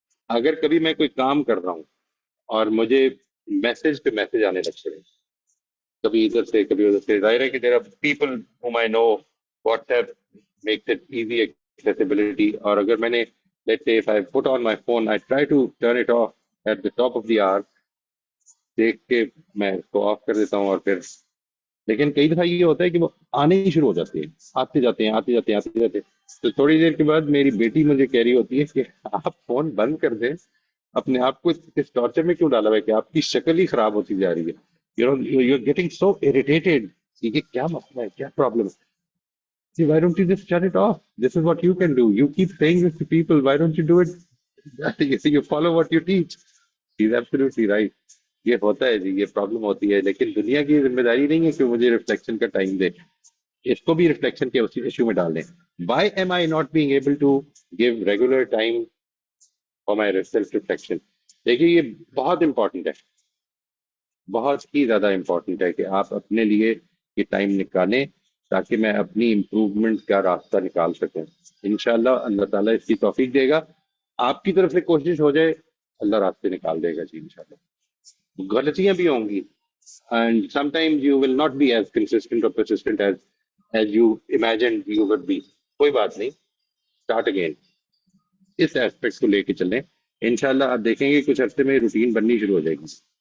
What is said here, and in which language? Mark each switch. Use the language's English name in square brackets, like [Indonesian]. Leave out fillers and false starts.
[Urdu] اگر کبھی میں کوئی کام کر رہا ہوں اور مجھے میسج پہ میسج آنے لگ پڑے، کبھی ادھر سے کبھی ادھر سے، ظاہر ہے کہ [English] there are people whom I know WhatsApp makes it easy accessibility. [Urdu] اور اگر میں نے [English] let's say if I put on my phone, I try to turn it off at the top of the hour، [Urdu] دیکھ کے میں اس کو of کر دیتا ہوں. اور پھر لیکن کئی دفعہ یہ ہوتا ہے کہ وہ آنے ہی شروع ہو جاتے ہیں، آتے جاتے ہیں. تو تھوڑی دیر کے بعد میری بیٹی مجھے کہہ رہی ہوتی ہے کہ آپ فون بند کر دیں، اپنے آپ کو اس ٹارچر میں کیوں ڈالا ہوا ہے کہ آپ کی شکل ہی خراب ہوتی جا رہی ہے. [English] You're getting so irritated. [Urdu] یہ کیا مسئلہ ہے، کیا پرابلم ہے؟ [English] See, why don't you just shut it off? This is what you can do. You keep saying this to people. Why don't you do it? You follow what you teach. He's absolutely right. [Urdu] یہ ہوتا ہے جی، یہ problem ہوتی ہے، لیکن دنیا کی ذمہ داری نہیں ہے کہ مجھے ریفلیکشن کا ٹائم دے. اس کو بھی ریفلیکشن کے ایشو میں ڈال دیں. [English] Why am I not being able to give regular time for my self reflection? [Urdu] دیکھیے یہ بہت امپورٹنٹ ہے، بہت ہی زیادہ امپورٹنٹ ہے کہ آپ اپنے لیے یہ ٹائم نکالیں تاکہ میں اپنی امپروومنٹ کا راستہ نکال سکوں. انشاءاللہ اللہ تعالیٰ اس کی توفیق دے گا. آپ کی طرف سے کوشش ہو جائے، اللہ راستے نکال دے گا جی انشاءاللہ. غلطیاں بھی ہوں گی [English] and sometimes you will not be as consistent or persistent as you imagined you would be. [Urdu] کوئی بات نہیں، [English] start again. [Urdu] اس ایسپیکٹ کو لے کے چلیں، انشاءاللہ آپ دیکھیں گے کچھ عرصے میں روٹین بننی شروع ہو جائے گی.